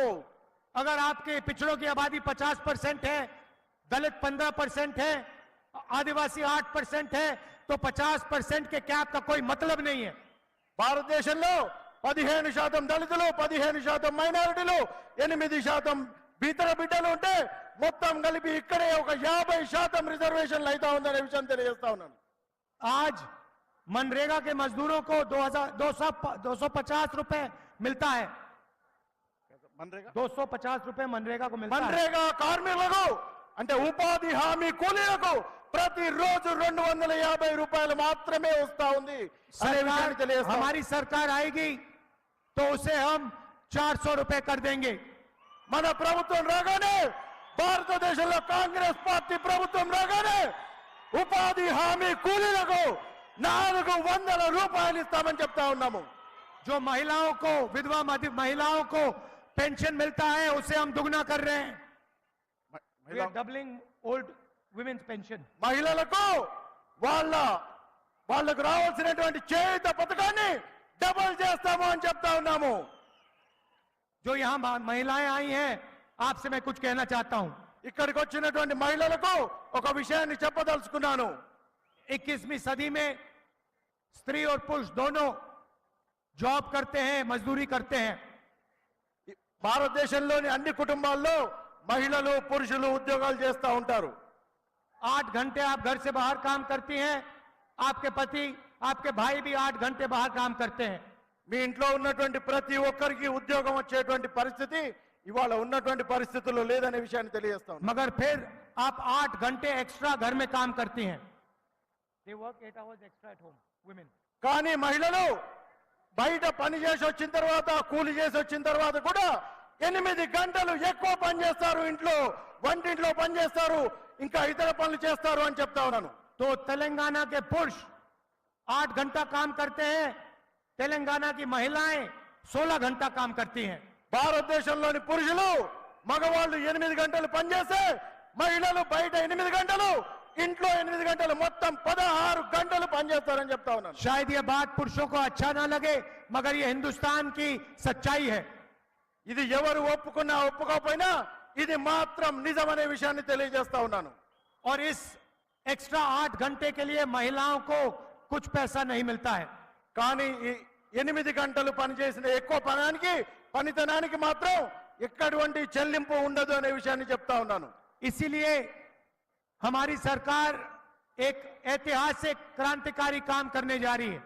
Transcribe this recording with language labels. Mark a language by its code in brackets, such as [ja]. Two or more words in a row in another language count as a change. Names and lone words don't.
[hi] अगर आपके पिछड़ों की आबादी 50% है, दलित 15% है, आदिवासी 8% है, तो 50% के कैप का कोई मतलब नहीं है। [te] భారతదేశంలో 15% దళితులు, 15% మైనారిటీలు, 8% ఇతర బిడ్డలు ఉంటే మొత్తం కలిపి ఇక్కడే ఒక 50% రిజర్వేషన్లు అయితే ఉందనే విషయం తెలియజేస్తా ఉన్నాను. [hi] आज मनरेगा के मजदूरों को 250 रुपए मिलता है। 250 रुपए मनरेगा को मिलता है। [te] మన్రేగా కార్మికులకు అంటే ఉపాధి హామీ కూలీలకు ప్రతిరోజు 250 రూపాయలు మాత్రమే వస్తా ఉంది అనే విషయాన్ని తెలియజేస్తా. [hi] हमारी सरकार आएगी तो उसे हम 400 रुपए कर देंगे। [te] మన ప్రభుత్వం రాగానే, భారతదేశంలో కాంగ్రెస్ పార్టీ ప్రభుత్వం రాగానే ఉపాధి హామీ కూలీలకు 400 రూపాయలు ఇస్తామని చెప్తా ఉన్నాము. [hi] जो महिलाओं को, विधवा महिलाओं को पेंशन मिलता है, उसे हम दुगना कर रहे हैं। [en] We are doubling old women's pension. [te] మహిళలకు వాళ్ళకు రావాల్సినటువంటి చేయూత పథకాన్ని డబుల్ చేస్తాము అని చెప్తా ఉన్నాము. [hi] जो यहाँ महिलाएं आई हैं, आपसे मैं कुछ कहना चाहता हूं। [te] ఇక్కడికి వచ్చినటువంటి మహిళలకు ఒక విషయాన్ని చెప్పదలుచుకున్నాను. [hi] 21वीं सदी में स्त्री और पुरुष दोनों जॉब करते हैं, मजदूरी करते हैं। [te] భారతదేశంలోని అన్ని కుటుంబాల్లో మహిళలు, పురుషులు ఉద్యోగాలు చేస్తూ ఉంటారు. [hi] 8 घंटे आप घर से बाहर काम करती हैं, आपके पति, आपके भाई भी 8 घंटे बाहर काम करते हैं। [te] మీ ఇంట్లో ఉన్నటువంటి ప్రతి ఒక్కరికి ఉద్యోగం వచ్చేటువంటి పరిస్థితి ఇవాళ ఉన్నటువంటి పరిస్థితుల్లో లేదనే విషయాన్ని తెలియజేస్తాం. [hi] मगर फिर आप 8 घंटे एक्स्ट्रा घर में काम करती हैं। [en] They work 8 hours extra at home, women. [te] కానీ మహిళలు బయట పని చేసి వచ్చిన తర్వాత, కూలి చేసి వచ్చిన తర్వాత కూడా 8 గంటలు ఎక్కువ పని చేస్తారు. ఇంట్లో వంటింట్లో పని చేస్తారు, ఇంకా ఇతర పనులు చేస్తారు అని చెప్తా ఉన్నాను. [hi] तो तेलंगाना के पुरुष 8 घंटा काम करते हैं, तेलंगाना की महिलाएं 16 घंटा काम करती हैं। [te] భారతదేశంలోని పురుషులు, మగవాళ్ళు 8 గంటలు పనిచేస్తే మహిళలు బయట 8 గంటలు, ఇంట్లో 8 గంటలు మొత్తం 16 గంటలు పనిచేస్తారని చెప్తా ఉన్నాను. [hi] शायद ये बात पुरुषों को अच्छा ना लगे, मगर ये हिंदुस्तान की सच्चाई है। [te] ఇది ఎవరు ఒప్పుకున్నా ఒప్పుకోకపోయినా ఇది మాత్రం నిజమనే విషయాన్ని తెలియజేస్తా ఉన్నాను. [hi] और इस एक्स्ट्रा 8 घंटे के लिए महिलाओं को कुछ पैसा नहीं मिलता है। [te] కానీ ఈ 8 గంటలు పనిచేసిన ఎక్కువ పనితనానికి మాత్రం ఎక్కడటువంటి చెల్లింపు ఉండదు అనే విషయాన్ని చెప్తా ఉన్నాను. [hi] इसीलिए हमारी सरकार एक ऐतिहासिक क्रांतिकारी काम करने जा रही है।